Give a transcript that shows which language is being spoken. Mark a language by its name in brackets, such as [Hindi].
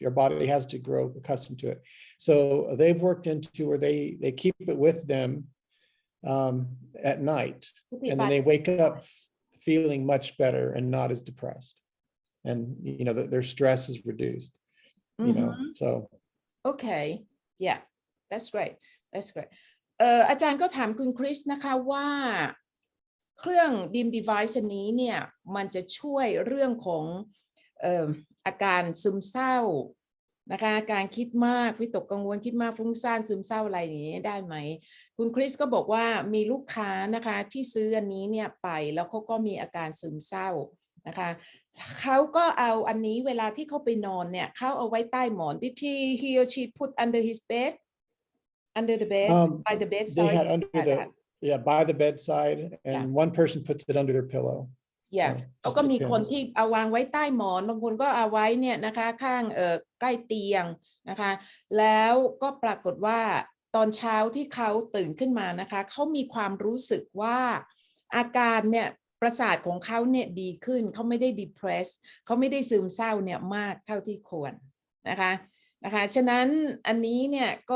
[English] Your body has to grow accustomed to it. So they've worked into where they keep it with them at night, and then they wake up feeling much better and not as depressed. and their stress is reduced. So okay yeah that's great [Thai] that's great อาจารย์ก็ถามคุณคริสนะคะว่าเครื่อง Deem Device อันนี้เนี่ยมันจะช่วยเรื่องของอาการซึมเศร้า นะคะการคิดมากวิตกกังวลคิดมากฟุ้งซ่านซึมเศร้าอะไรอย่างนี้ได้ไหมคุณคริสก็บอกว่ามีลูกค้านะคะที่ซื้ออันนี้เนี่ยไปแล้วเขาก็มีอาการซึมเศร้านะคะเขาก็เอาอันนี้เวลาที่เขาไปนอนเนี่ยเขาเอาไว้ใต้หมอน [English] Did he or she put under his bed under the bed by the bedside they had by the bedside and one person puts it under their pillow [Thai] แล้วก็มีคนที่เอาวางไว้ใต้หมอนบางคนก็เอาไว้เนี่ยนะคะข้างใกล้เตียงนะคะแล้วก็ปรากฏว่าตอนเช้าที่เขาตื่นขึ้นมานะคะเขามีความรู้สึกว่าอาการเนี่ยประสาทของเขาเนี่ยดีขึ้นเขาไม่ได้ depress เขาไม่ได้ซึมเศร้าเนี่ยมากเท่าที่ควรนะคะฉะนั้นอันนี้เนี่ย